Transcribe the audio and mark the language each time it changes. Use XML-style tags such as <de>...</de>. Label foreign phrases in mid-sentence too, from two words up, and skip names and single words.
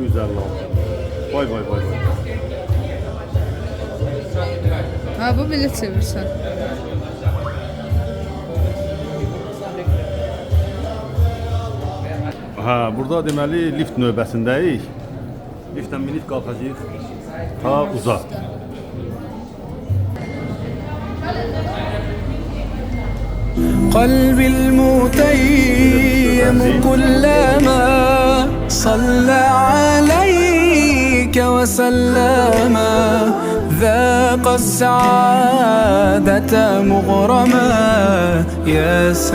<az>1956. Vay vay vay. Ha bu belə çevirsən. Ha, burada deməli lift növbəsindəyik. Liftdən minib qalxacağıq ta uza.</az> <ar>قلبي المتيم كلما صلى عليك وسلم ذاق السعادة مغرما يا</ar>